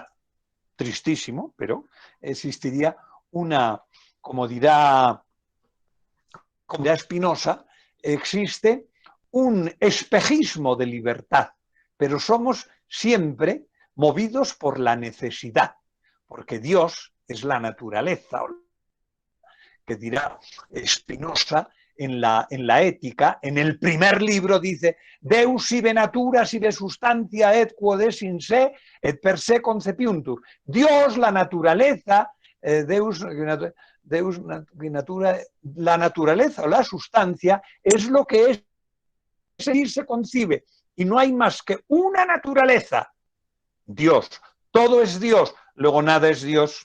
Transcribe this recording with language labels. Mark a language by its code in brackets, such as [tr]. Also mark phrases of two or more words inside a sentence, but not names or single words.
[es] Tristísimo, pero existiría una, como dirá Spinoza, existe un espejismo de libertad, pero somos siempre movidos por la necesidad, porque Dios es la naturaleza, que dirá Spinoza, en la ética, en el primer libro dice [la] Deus sive natura sive substantia et quod est in se et per se concepiuntur. [es] Dios, la naturaleza, [la] Deus natura, [es] la naturaleza o la sustancia es lo que es y se concibe. Y no hay más que una naturaleza, Dios. Todo es Dios, luego nada es Dios.